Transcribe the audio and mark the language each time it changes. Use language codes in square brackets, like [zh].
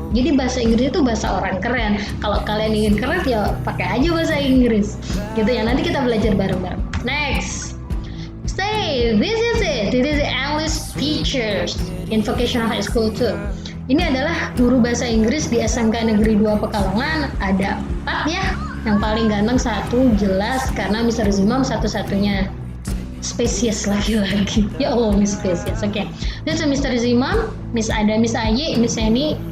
[id] Jadi bahasa Inggris itu bahasa orang keren. Kalau kalian ingin keren ya pakai aja bahasa Inggris gitu ya. Nanti kita belajar bareng-bareng. Next, this is it. [en] This is the English teachers in vocational high school too. [id] Ini adalah guru bahasa Inggris di SMK Negeri 2 Pekalongan. Ada 4 ya. Yang paling ganteng 1 jelas karena Mr. Zimam satu-satunya spesies laki-laki. [en] Ya Allah, Miss spesies. Oke. This is Mr. Zimam, Miss Ada, Miss Ayi, Miss Eni.